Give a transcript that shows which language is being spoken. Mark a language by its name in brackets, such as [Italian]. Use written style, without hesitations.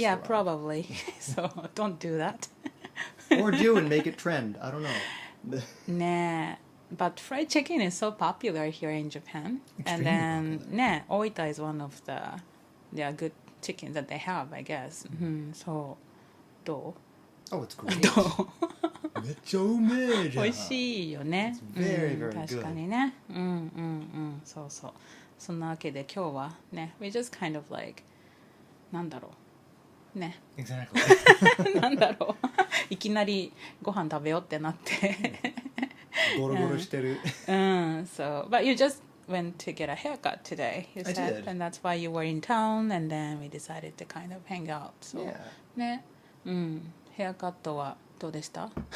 [English] Yeah, probably. So don't do that. Or do and make it trend. I don't know. Nah, but fried chicken is so popular here in Japan. Extremely and then, popular. Oita is one of the good chickens that they have, I guess. So, [Japanese] どう [English] Oh, it's great. [Japanese] どうめっちゃうめえじゃん。美味しいよね。 [English] Very, very good. [Japanese] 確かにね。そう。そんなわけで今日はね、 [English] we just kind of like [Japanese] なんだろうね。 [English] Exactly. [Japanese] なんだろう。いきなりご飯食べようってなって。ゴロゴロしてる。 [English] So, but you just went to get a haircut today, you said. I did. And that's why you were in town and then we decided to kind of hang out. So, [Japanese] ね。ヘアカットはどうでした？